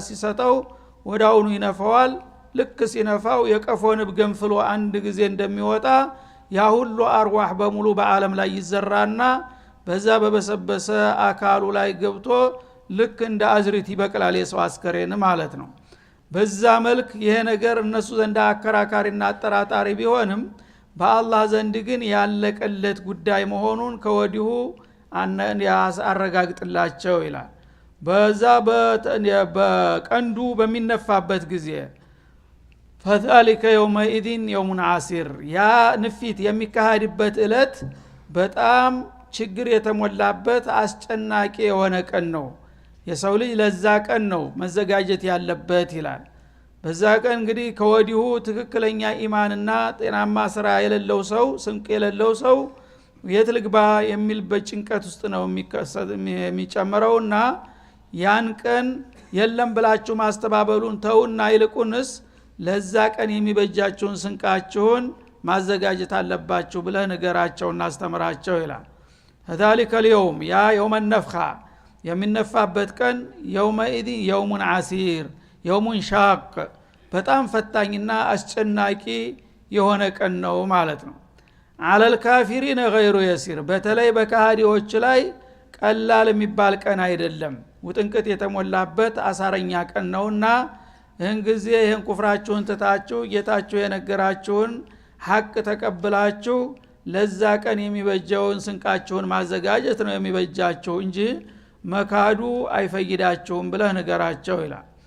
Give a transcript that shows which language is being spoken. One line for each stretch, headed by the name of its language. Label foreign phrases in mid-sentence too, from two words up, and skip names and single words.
Amharic: ሲሰጠው ወዳውኑ ይነፋዋል። ልክ ሲነፋው የቀፎንብ ገንፍሎ አንድ ጊዜ እንደሚወጣ ያ ሁሉ አርዋህ በሙሉ በአለም ላይ ይዘራና በዛ በበሰበሰ አካሉ ላይ ገብቶ ልክ እንደ አዝሪት ይበቅላል የሰው አስከሬን ማለት ነው። በዛ መልክ ይሄ ነገር እነሱ ዘንድ አከራካሪና አጠራጣሪ ቢሆንም በአላህ ዘንድ ግን ያለቀለት ጉዳይ መሆኑን ከወዲሁ አረጋግጥላቸው ይላል። በዛ በቀንዱ በሚነፋበት ጊዜ
Arabic: فذلك يومئذ يوم عسير
Amharic: ያ ንፊት የሚካሄድበት እለት በጣም ችግር የተሞላበት አስጨናቂ የሆነ ቀን ነው። የሰው ልጅ ለዛ ቀን ነው መዘጋጀት ያለበት ይላል። በዛ ቀን እንግዲህ ከወዲሁ ትክክለኛ ኢማንና ጤናማ ስራ የሌለው ሰው፣ ስንቅ የሌለው ሰው የት ልግባ የሚል በጭንቀት ውስጥ ነው የሚጨምረውና ያን ቀን የለም ብላችሁ ማስተባበሉን ተውና ይልቁንስ ለዛ ቀን የሚበጃችሁን ስንቃችሁን ማዘጋጀት አለባችሁ ብለህ ንገራቸውና አስተምራቸው ይላል።
Arabic: ذلك اليوم
Amharic: ያ
Arabic: يوم النفخة
Amharic: የሚነፋበት ቀን
Arabic: يومئذ يوم عسير يوم شاق
Amharic: በጣም ፈታኝና አስጨናቂ የሆነ ቀን ነው ማለት ነው።
Arabic: على الكافرين غير يسير
Amharic: በተለይ በካህዲዎች ላይ ቀላል የሚባል ቀን አይደለም። ውጥንቅጥ የተሞላበት አሳረኛ ቀን ነውና ይህን ጊዜ ይህን ኩፍራችሁን ትታችሁ ጌታችሁ የነገራችሁን ሐቅ ተቀብላችሁ ለዛ ቀን የሚበጀውን ስንቃችሁን ማዘጋጀት ነው የሚበጃችሁ እንጂ መካዱ አይፈይዳችሁም ብለህ ንገራቸው ይላል።